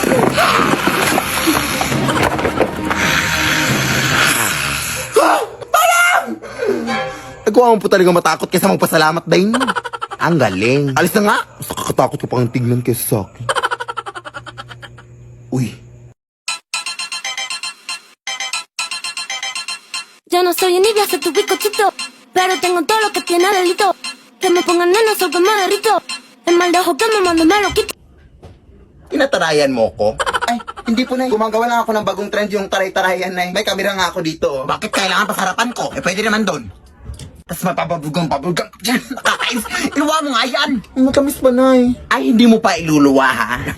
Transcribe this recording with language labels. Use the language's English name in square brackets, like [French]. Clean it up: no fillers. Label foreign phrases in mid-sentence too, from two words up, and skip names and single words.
[Filipino] Parang! Nagawa mo po talaga matakot kaysa magpasalamat, day. Ang galing. Alis na nga. Mas nakakatakot ko pang tignan kaysa sa akin. Uy. [Spanish] Yo no soy envidia, soy tu bizcochito, pero tengo todo lo que tiene delito. Que me pongan nena, soy que me derrito. El mal de ojo que me mando me lo quito. [Filipino] Tinatarayan mo ko? Ay, hindi po na. Gumagawa lang ako ng bagong trend yung taray-tarayan na. May kamera nga ako dito. Bakit kailangan pasarapan ko? Pwede naman doon. Tapos mapapabulgang dyan. Nakakais. Iluwa mo nga yan. Matamis pa na Ay, hindi mo pa iluluwa ha?